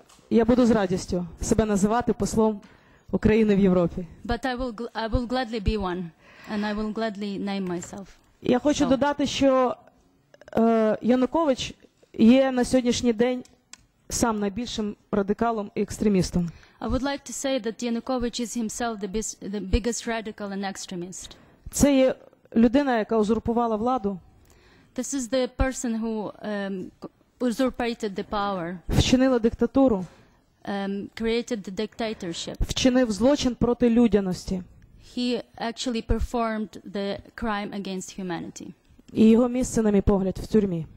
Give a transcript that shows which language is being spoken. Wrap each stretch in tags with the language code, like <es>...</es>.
<uk>Я буду з радістю себе називати послом України в Європі.</uk> <en>But I will gladly be one, and I will gladly name myself.</en> <uk>Я хочу додати, що Янукович є на сьогоднішній день сам найбільшим радикалом і екстремістом.</uk> <en>I would like to say that Yanukovych is himself the biggest radical and extremist.</en> <uk>Це є людина, яка узурпувала владу.</uk> <en>This is the person who usurpated the power.</en> <uk>Вчинила диктатуру.</uk> <en>Created the dictatorship.</en> <uk>Вчинив злочин проти людяності.</uk> <en>He actually performed the crime against humanity.</en> <uk>І його місце, на мій погляд, в тюрмі.</uk>